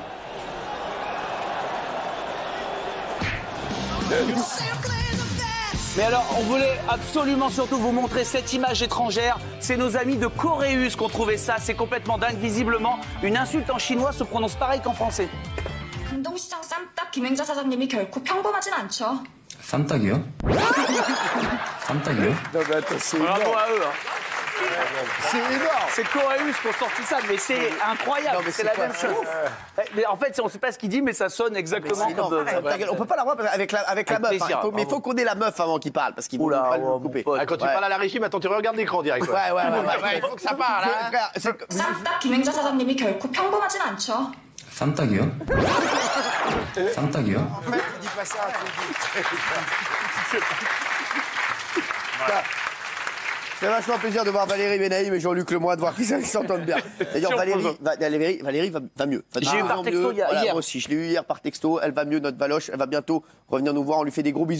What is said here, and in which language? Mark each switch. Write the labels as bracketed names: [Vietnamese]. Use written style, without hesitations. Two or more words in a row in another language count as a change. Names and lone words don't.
[French] Mais alors, on voulait absolument surtout vous montrer cette image étrangère. C'est nos amis de Coréus qui ont trouvé ça. C'est complètement dingue. Visiblement, une insulte en chinois se prononce pareil qu'en français. [Korean] 금동시장 쌈딱 김행자 사장님이 결코 평범하진 않죠. 쌈딱이요? 쌈딱이요? [French] Non, mais attends, c'est Bravo énorme. à eux. C'est énorme. C'est Coréus qui ont sorti ça, mais c'est incroyable. Non, mais c'est c'est la quoi même chose. Mais en fait, on ne sait pas ce qu'il dit, mais ça sonne exactement C'est comme. énorme. On peut pas la voir avec la meuf. plaisir, Hein. Mais il faut qu'on ait la meuf avant qu'il parle, parce qu'il ne Oula, pas le mon couper. pote. Ah, quand tu parles à la régie, attends, tu regardes l'écran direct. Ouais, il faut que ça parle. Hein. [Korean] 쌈딱 김행자 사장님이 결코 평범하진 않죠. 쌈딱이요? 쌈딱이요? [French] En fait, il dit pas ça. C'est vachement plaisir de voir Valérie Benaïm et Jean-Luc Lemoyne, de voir qu'ils s'entendent bien. D'ailleurs, Valérie va mieux. J'ai eu par texto hier. Moi aussi, je l'ai eu hier par texto. Elle va mieux, notre Valoche. Elle va bientôt revenir nous voir. On lui fait des gros bisous.